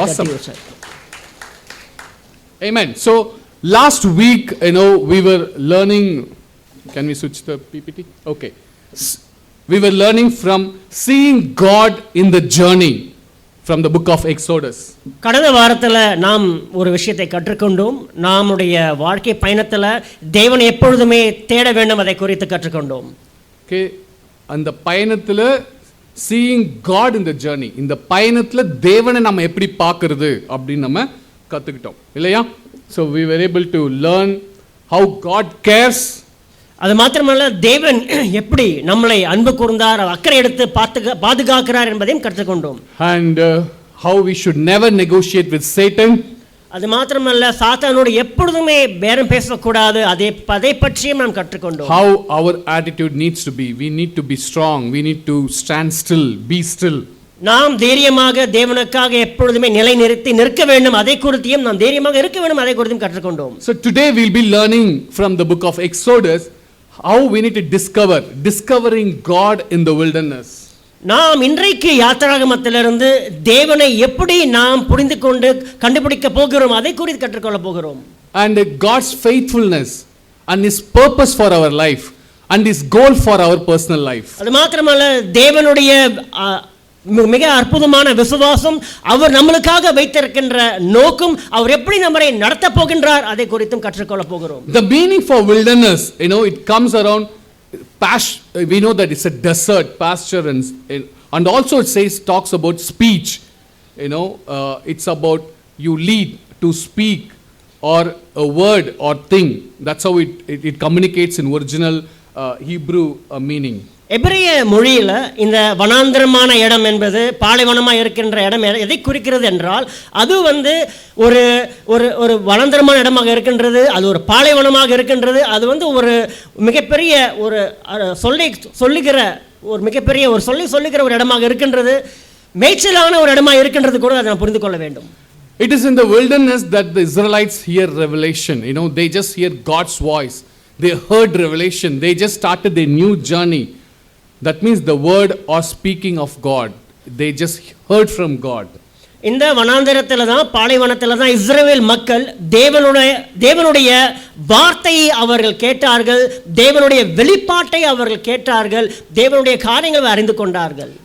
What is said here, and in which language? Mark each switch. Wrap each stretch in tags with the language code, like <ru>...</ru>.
<en>Awesome.</en> <ta>தட்டி sir.</ta> <en>Amen. So last week we were learning. Can we switch the PPT? Okay. we were learning from seeing God in the journey from the book of Exodus.</en> <ta>கடந்த வாரத்தில் நாம் ஒரு விஷயத்தை கற்றுக்கொண்டோம். நம்முடைய வாழ்க்கை பயணத்தில் தேவனை எப்பொழுதுமே தேட வேண்டும், அதை குறித்து கற்றுக்கொண்டோம். Okay, அந்த பயணத்தில்</ta> <en>seeing God in the journey,</en> <ta>இந்த பயணத்தில் தேவனை நம்ம எப்படி பார்க்கிறது அப்படின்னு நம்ம கற்றுக்கிட்டோம் இல்லையா?</ta> <en>So we were able to learn how God cares.</en> <ta>அது மாத்திரமல்ல, தேவன் எப்படி நம்மளை அன்பு கூர்ந்தார், அக்கறை எடுத்து பாதுகாக்கிறார் என்பதையும் கற்றுக்கொண்டோம்.</ta> <en>And how we should never negotiate with Satan.</en> <ta>அது மாத்திரமல்ல, சாத்தானோடு எப்பொழுதுமே பேரம் பேசக்கூடாது, அதை பற்றியும் நாம் கற்றுக்கொண்டோம்.</ta> <en>How our attitude needs to be. We need to be strong. We need to stand still, be still.</en> <ta>நாம் தைரியமாக தேவனுக்காக எப்பொழுதுமே நிலை நிறுத்தி நிற்க வேண்டும், அதை குறித்தும் நாம் தைரியமாக இருக்க வேண்டும், அதை குறித்தும் கற்றுக்கொண்டோம்.</ta> <en>So today we'll be learning from the book of Exodus how we need to discovering God in the wilderness.</en> <ta>நாம் இன்றைக்கு யாத்திராகமத்திலிருந்து தேவனை எப்படி நாம் புரிந்து கொண்டு கண்டுபிடிக்க போகிறோம், அதை குறித்து கற்றுக்கொள்ள போகிறோம்.</ta> <en>And God's faithfulness and His purpose for our life and His goal for our personal life.</en> <ta>அது மாத்திரமல்ல, தேவனுடைய மிக அற்புதமான விசுவாசம், அவர் நம்மளுக்காக வைத்திருக்கின்ற நோக்கம், அவர் எப்படி நம்மை நடத்த போகின்றார், அதை குறித்தும் கற்றுக்கொள்ள போகிறோம்.</ta> <en>The meaning for wilderness, it comes around we know that it's a desert, pasture, and also it talks about speech. It's about you lead to speak or a word or thing. That's how it communicates in original Hebrew meaning.</en> <ta>எபிரேய மொழியில் இந்த வனாந்திரமான இடம் என்பது, பாலைவனமாக இருக்கின்ற இடம் எதை குறிக்கிறது என்றால், அது ஒரு ஒரு ஒரு வனாந்திரமான இடமாக இருக்கின்றது, அது ஒரு பாலைவனமாக இருக்கின்றது, அது ஒரு மிகப்பெரிய ஒரு சொல்லுகிற ஒரு மிகப்பெரிய ஒரு சொல்லுகிற ஒரு இடமாக இருக்கின்றது, மேய்ச்சலான ஒரு இடமாக இருக்கின்றது கூட அதை நாம் புரிந்து கொள்ள வேண்டும்.</ta> <en>It is in the wilderness that the Israelites hear revelation. They just hear God's voice. They heard revelation. They just started their new journey. That means the word or speaking of God. They just heard from God.</en> <ta>இந்த வனாந்தரத்தில் தான், பாலைவனத்தில் தான் இஸ்ரவேல் மக்கள் தேவனுடைய வார்த்தையை அவர்கள் கேட்டார்கள், தேவனுடைய வெளிப்பாட்டை அவர்கள் கேட்டார்கள், தேவனுடைய காரியங்களை அறிந்து கொண்டார்கள்.</ta>